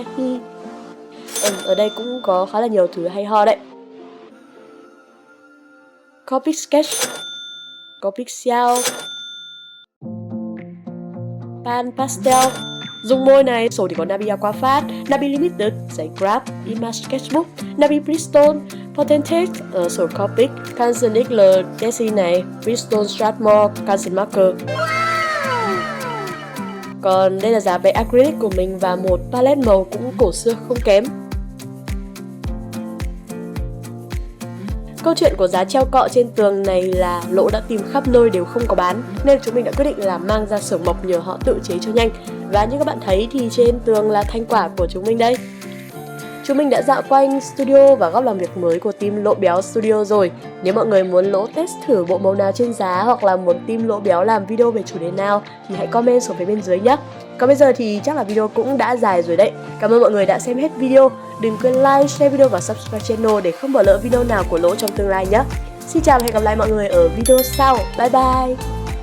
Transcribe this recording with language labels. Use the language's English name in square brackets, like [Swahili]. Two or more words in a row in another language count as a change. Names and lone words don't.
[Vietnamese] Ở đây cũng có khá là nhiều thứ hay ho đấy. Copic Sketch, Copic Xiao, Pan Pastel, dùng môi này. Sổ thì có Nabi Aquafast, Nabi Limited, giấy Grab, Image Sketchbook, Nabi Bristol, Potentate, sổ Copic, Canson XL, Desi này, Bristol Strathmore, Canson Marker. Còn đây là giá vẽ acrylic của mình và một palette màu cũng cổ xưa không kém. Câu chuyện của giá treo cọ trên tường này là Lỗ đã tìm khắp nơi đều không có bán nên chúng mình đã quyết định là mang ra xưởng mộc nhờ họ tự chế cho nhanh. Và như các bạn thấy thì trên tường là thành quả của chúng mình đây. Chúng mình đã dạo quanh studio và góc làm việc mới của team Lỗ Béo Studio rồi. Nếu mọi người muốn Lỗ test thử bộ màu nào trên giá hoặc là muốn team Lỗ Béo làm video về chủ đề nào thì hãy comment xuống phía bên dưới nhé. Còn bây giờ thì chắc là video cũng đã dài rồi đấy. Cảm ơn mọi người đã xem hết video. Đừng quên [English] like, share video [Vietnamese] và [English] subscribe channel [Vietnamese] để không bỏ lỡ video nào của Lỗ trong tương lai nhé. Xin chào và hẹn gặp lại mọi người ở video sau. [English] Bye bye!